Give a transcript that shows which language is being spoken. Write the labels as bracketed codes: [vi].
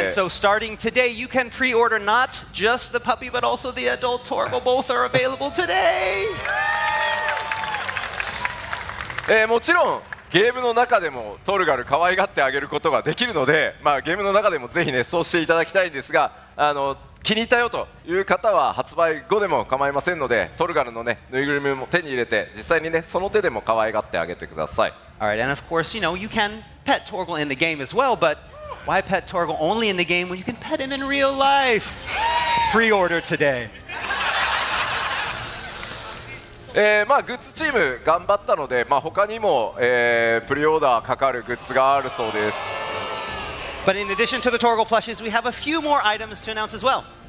[en] And so starting today, you can pre-order not just the puppy, but also the adult Torgal. Both are available today. [ja] もちろんゲームの中でもトルガル可愛がってあげることができるので、ゲームの中でもぜひねそうしていただきたいんですが、気に入ったよという方は発売後でも構いませんので、トルガルのねぬいぐるみも手に入れて実際にねその手でも可愛がってあげてください。 [en] All right, and of course, you know, you can pet Torgal in the game as well, but why pet Torgal only in the game when you can pet him in real life? Pre-order today. [ja] グッズチーム頑張ったので、他にも、プリオーダーかかるグッズがあるそうです。 [en] But in addition to the Torgal plushes, we have a few more items to announce as well.